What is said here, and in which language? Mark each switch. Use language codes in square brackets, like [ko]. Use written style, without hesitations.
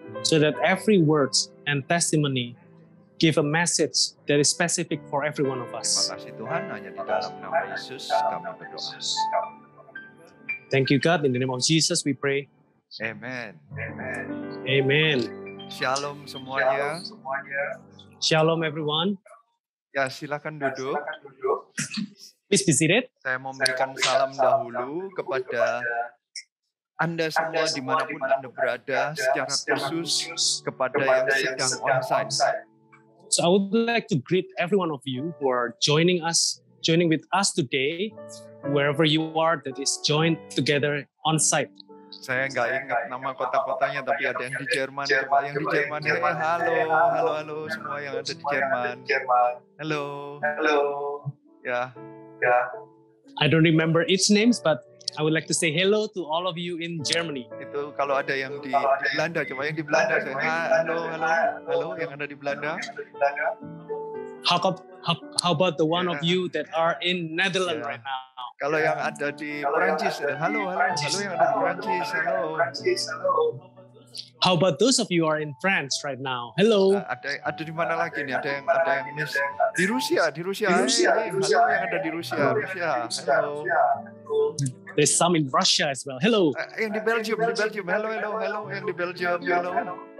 [en] so that every word and testimony give a message that is specific for every one of [id] Terima [en] us. [id] kasih Tuhan, hanya di dalam nama Yesus kami berdoa. [en] Thank you, God. In the name of Jesus, we pray. Amen. Amen. [id] Shalom semuanya. [en] Shalom, everyone. [id] Ya, silakan duduk. [en] Please be seated. [id] Saya mau memberikan salam dahulu kepada Anda semua dimanapun Anda berada, secara khusus kepada yang sedang onsite. [en] So I would like to greet every one of you who are joining with us today, wherever you are that is joined together on site. [id] Saya nggak ingat nama kota-kotanya, tapi ada yang di Jerman. Yang di Jerman, halo semua yang ada di Jerman. Halo. Ya. [en] I don't remember each names, but I would like to say hello to all of you in Germany. [id] Itu kalau ada yang di Belanda, coba yang di Belanda. Halo yang ada di Belanda. [en] How about the one of you that are in Netherlands right now? [id] Kalau yang ada di Perancis, halo yang ada di Perancis, halo. [en] How about those of you who are in France right now? Hello. [id] Ada di mana lagi nih? Ada yang miss di Rusia. Halo yang ada di Rusia. Halo. [en] There's some in Russia as well. Hello. [id] Yang di Belgium. Halo. Yang di Belgium, halo.